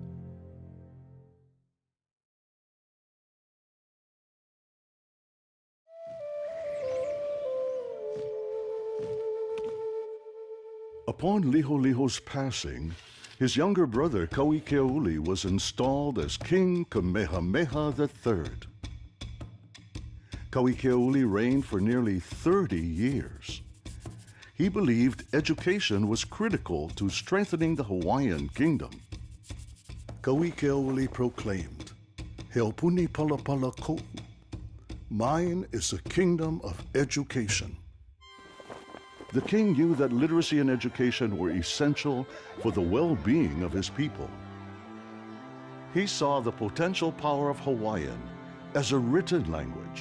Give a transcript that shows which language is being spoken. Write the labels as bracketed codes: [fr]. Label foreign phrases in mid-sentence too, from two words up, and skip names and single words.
[en] Upon Liholiho's passing, his younger brother Kauikeauli was installed as King Kamehameha III. Kauikeauli reigned for nearly 30 years. He believed education was critical to strengthening the Hawaiian Kingdom. Kauikeauli proclaimed, [haw] "Heopuni palapala ko'u. [en] Mine is a kingdom of education." The king knew that literacy and education were essential for the well-being of his people. He saw the potential power of Hawaiian as a written language.